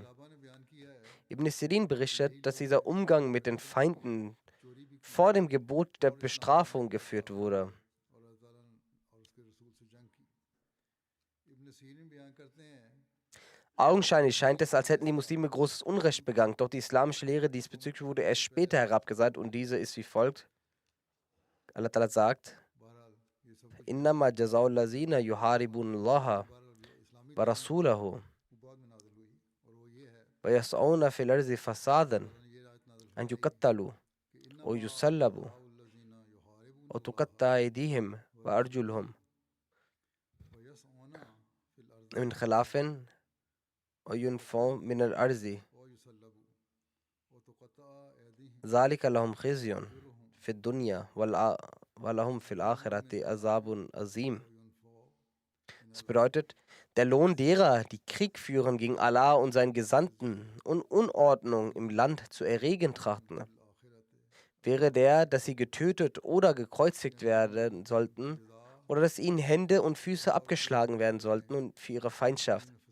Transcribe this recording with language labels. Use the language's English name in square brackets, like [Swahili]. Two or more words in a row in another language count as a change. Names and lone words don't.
[German] Ibn Sirin berichtet, dass dieser Umgang mit den Feinden vor dem Gebot der Bestrafung geführt wurde. Augenscheinlich scheint es, als hätten die Muslime großes Unrecht begangen, doch die islamische Lehre diesbezüglich wurde erst später herabgesagt und diese ist wie folgt. [Arabic] الله تعالى sagt, إنما جزاء الذين يحاربون الله ورسوله ويسعون في الأرض فسادا أن يقتلوا ويصلبوا وتقطع أيديهم وأرجلهم من خلاف وينفوا من الأرض ذلك لهم خزي في الدنيا ولهم في الآخرة عذاب عظيم. [German] Das bedeutet, der Lohn derer, die Krieg führen gegen Allah und seinen Gesandten und Unordnung im Land zu erregen trachten, wäre der, dass sie getötet oder gekreuzigt werden sollten oder dass ihnen Hände und Füße abgeschlagen werden sollten und für ihre Feindschaft.